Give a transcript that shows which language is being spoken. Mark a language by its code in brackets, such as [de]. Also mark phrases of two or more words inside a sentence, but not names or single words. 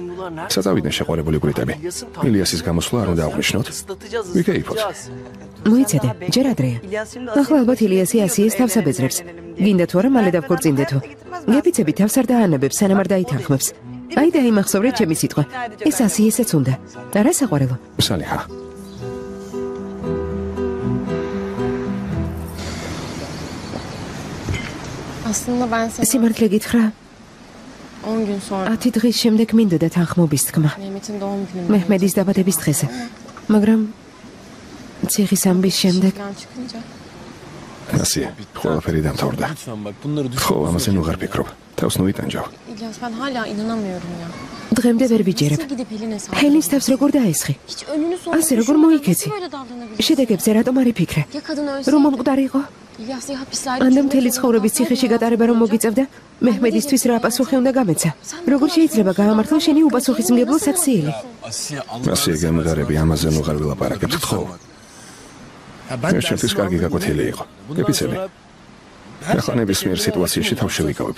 [ka] საწავიდნენ შეყვარებული ბრიტები. ილიასის გამოსვლა არ უნდა აღვნიშნოთ. ვიკეიფოთ. მოიცადე, ჯერ ადრეა. ახლა ალბათ ილიასი ასიეს თავს აბეძრებს. გინდა თუ არა მალე დავქორწინდეთო. გეპიცები თავს არ დაანებებს, სანამ არ დაითანხმებს. აი დაიმახსოვრე ჩემი სიტყვა. ეს ასიესაც უნდა. არა საყვარელო. სალიჰა. [tr] Aslında ben sana [ka] სიმართლე გითხრა, [tr] 10 gün sonra [ka] 10 დღის შემდეგ მინდოდა თანხმობის თქმა. [tr] Mehmet'in doğum günü. [ka] მეჰმედის დაბადების დღეზე. მაგრამ ციხის ამბის შემდეგ [tr] Plan çıkınca [ka] ასია, ყველაფერი დამთავრდა. [tr] Lütfen bak bunları düşün. [ka] ხო, ამაზე ნუ ღარ ფიქრობ. თავს ნუ იტანჯავ. [tr] İlyas ben hala inanamıyorum ya. [ka] დღემდე ვერ ვიჯერებ. [tr] Nasıl gidip Pelin'e saldırdın? [ka] ჰელის თავს როგორ დაესხი? [tr] Hiç önünü sonunu [ka] ასე როგორ [tr] düşünmeden [ka] მოიქეცი? [tr] nasıl böyle davranabilirsin? [ka] შედეგებზე რატომ არ იფიქრე? [tr] Ya kadın ölseydi? [ka] რომ მომკვდარი იყო? [tr] İlyas ya hapislerde [ka] ანდამ [tr] çürümek [ka] მთელი [tr] zorunda [ka] ცხოვრების ციხეში [tr] kalsaydın [ka] გატარება რომ მოგიწევდა, მეჰმედისთვის რა პასუხი უნდა გამეცა? როგორ შეიძლება გაამართლო შენი უპასუხისმგებლო საქციელი? [tr] Asiye Allah [ka] ასია გამგარები ამაზე ნუ ღარ ვილაპარაკებთ ხო? ეს ჩემთვის კარგი გაკვეთილი იყო. გეპიცები. ახლა ნებისმიერ სიტუაციაში თავს შევიკავებ.